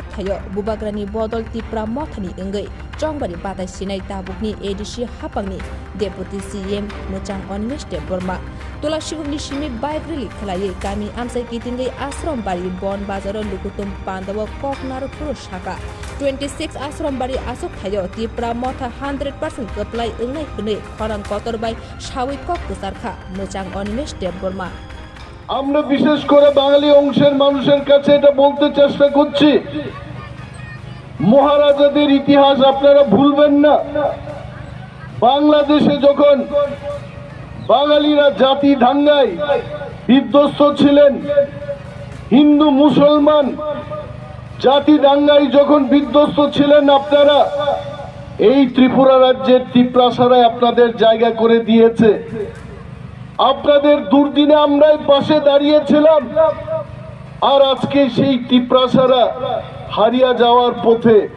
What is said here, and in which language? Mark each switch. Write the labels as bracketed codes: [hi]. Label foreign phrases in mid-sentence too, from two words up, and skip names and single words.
[trp] Thayo Bubagrani Bodol Tripura Mothani Engai Chongbari Batai Sinai Tabukni ADC Hapangni [en] Deputy CM [trp] Muchang Onmeste Burma Tola Shibungni Shimi [en] Bike Rally [trp] Kalaye Kami Amsai Kitingai Asram Bari Bon Bazaro Lukutum Pandawa Koknaru Purushaka 26 Asram Bari Asuk Thayo Tripura Motha 100% apply Ungai Kune Khorang Kotor Bai Shawi Kok Kusarkha Muchang Onmeste Burma [bn] আমরা বিশেষ করে বাঙালি অংশের মানুষের কাছে এটা বলতে চেষ্টা করছি মহারাজাদের ইতিহাস আপনারা ভুলবেন না বাংলাদেশে যখন বাঙালিরা জাতি দাঙ্গায় বিধ্বস্ত ছিলেন হিন্দু মুসলমান জাতি দাঙ্গায় যখন বিধ্বস্ত ছিলেন আপনারা এই ত্রিপুরা রাজ্যের ত্রিপ্রাসারায় আপনাদের জায়গা করে দিয়েছে আপনাদের দুর্দিনে আমরাই পাশে দাঁড়িয়েছিলাম আর আজকে সেই ত্রিপ্রাসারা হারিয়ে যাওয়ার পথে